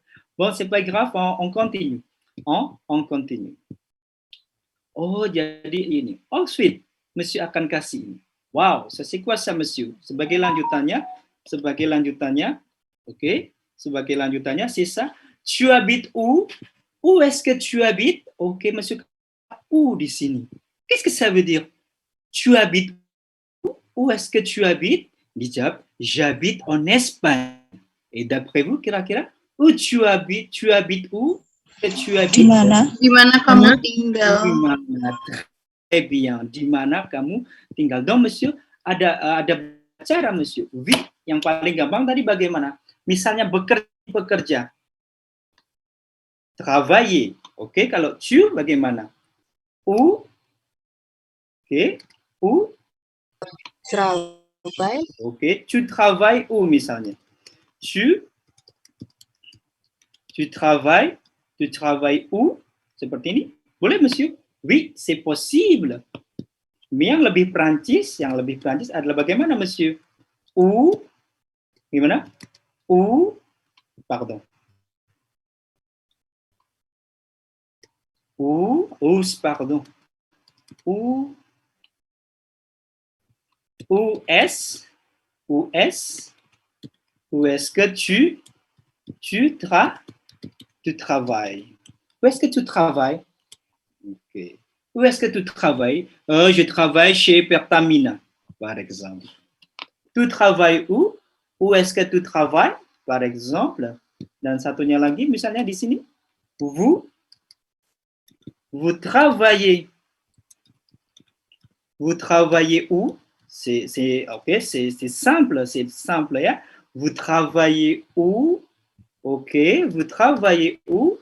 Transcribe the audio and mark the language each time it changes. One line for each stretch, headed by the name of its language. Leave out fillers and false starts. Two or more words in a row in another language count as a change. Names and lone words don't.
French: Bon, c'est pas grave, on continue. On continue.
Indonesian: Jadi ini. Ensuite, Monsieur akan kasih ini.
French: Wow, ça c'est quoi ça, Monsieur?
Indonesian: Sebagai lanjutannya, oke, sebagai lanjutannya,
French: c'est ça. Tu habites où? Où est-ce que tu habites?
Indonesian: Ok, Monsieur, où di sini?
French: Qu'est-ce que ça veut dire? Tu habites où? Où est-ce que tu habites? Dijawab, j'habite en Espagne. Et d'après vous,
Indonesian: kira-kira,
French: où tu habites? Tu habites où? Tu habites?
Indonesian: Di mana kamu tinggal? Di mana?
French: Très bien.
Indonesian: Di mana kamu tinggal?
French: Donc, Monsieur,
Indonesian: ada cara,
French: monsieur. Oui,
Indonesian: yang paling gampang tadi bagaimana? Misalnya bekerja. Travailler. Oke, kalau tu bagaimana?
French: Où? Oke, où? Travail. Oke, tu travailles où misalnya? Tu travailles où?
Indonesian: Seperti ini. Boleh,
French: monsieur? Oui, c'est possible. Mais
Indonesian: yang lebih Prancis adalah bagaimana,
French: monsieur? Où? Gimana? Où? Pardon. Où est-ce que tu travailles? Où est-ce que tu travailles? Ok. Où est-ce que tu travailles? Je travaille chez Pertamina, par exemple. Tu travailles où? Où est-ce que tu travailles? Par exemple.
Indonesian: Dan satunya lagi, misalnya di sini.
French: Vous travaillez. Vous travaillez où? C'est simple, ya. Vous travaillez où? Ok, vous travaillez où?